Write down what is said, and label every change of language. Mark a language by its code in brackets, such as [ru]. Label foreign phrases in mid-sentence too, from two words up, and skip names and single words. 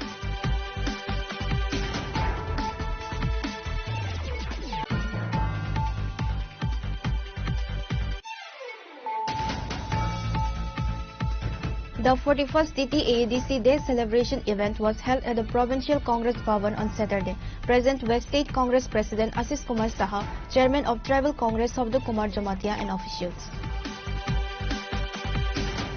[en] The 41st TTADC Day celebration event was held at the Provincial Congress Bhavan on Saturday. Present were State Congress President Asis Kumar Saha, Chairman of Tribal Congress Sabda Kumar Jamatia and officials.